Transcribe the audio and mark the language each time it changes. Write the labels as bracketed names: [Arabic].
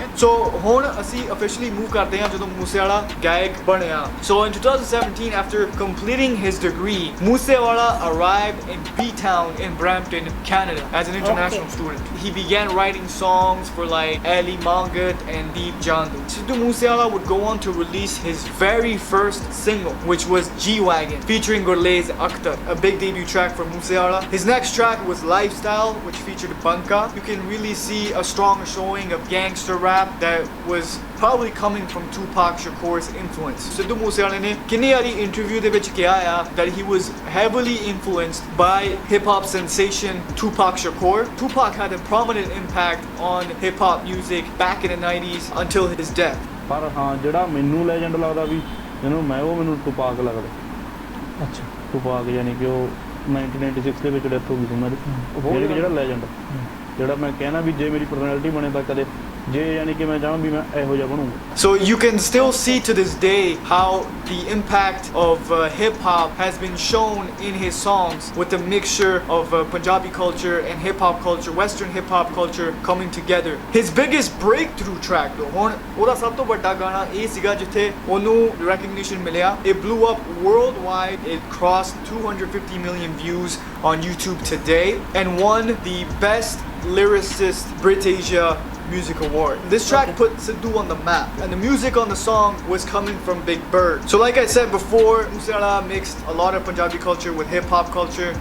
[Punjabi] So ਹੁਣ ਅਸੀਂ officially move ਕਰਦੇ ਹਾਂ ਜਦੋਂ Moosewala ਗਾਇਕ ਬਣਿਆ. [English] So in 2017 after completing his degree, Moosewala arrived in B-Town in Brampton, Canada as an international student. He began writing songs for like Ali Mangat and Deep Jandu. Sidhu Moosewala would go on to release his very first single which was G-Wagon featuring Gurlez Akhtar, a big debut track for Moosewala. His next track was Lifestyle which featured Banka. You can really see a strong showing of gangster rap that was probably coming from Tupac Shakur's influence. [Punjabi] Sidhu Moosewala ne kinni wari interview de vich kiha hai [English] that he was heavily influenced by hip hop sensation Tupac Shakur. Tupac had a prominent impact on hip hop music back in the 90s until his death. [Punjabi] ਪਰ ਹਾਂ ਜਿਹੜਾ ਮੈਨੂੰ legend ਲੱਗਦਾ ਵੀ ਜਿਹਨੂੰ ਮੈਂ ਉਹ ਮੈਨੂੰ Tupac ਲੱਗਦਾ। ਅੱਛਾ ਟੁਪਾਕ ਯਾਨੀ ਕਿ ਉਹ 1996 ਦੇ ਵਿੱਚ ਡੈਥ ਹੋ ਗਈ ਸੀ ਉਹਨਾਂ ਦੀ। ਉਹ ਜਿਹੜਾ ਲੈਜੈਂਡ ਜਿਹੜਾ ਮੈਂ ਕਹਿਣਾ ਵੀ ਜੇ ਮੇਰੀ ਪਰਸਨੈਲਿਟੀ ਬਣੇ ਤਾਂ ਕਦੇ ਜੇ ਯਾਨੀ ਕਿ ਮੈਂ ਚਾਹਾਂ ਵੀ ਮੈਂ ਇਹੋ ਜਿਹਾ ਬਣੂੰਗਾ। [English] So you can still see to this day how the impact of hip hop has been shown in his songs with the mixture of Punjabi culture and hip hop culture, Western hip hop culture coming together. His biggest breakthrough track though, [Punjabi] ਹੁਣ ਉਹਦਾ ਸਭ ਤੋਂ ਵੱਡਾ ਗਾਣਾ ਇਹ ਸੀਗਾ ਜਿੱਥੇ ਉਹਨੂੰ recognition ਮਿਲਿਆ. [English] It blew up worldwide. It crossed 250 million views on YouTube today and won the best lyricist Britasia Music Award. This track put Sidhu on the map, and the music on the song was coming from Big Bird. So like I said before, Moosewala mixed a lot of Punjabi culture with hip hop culture.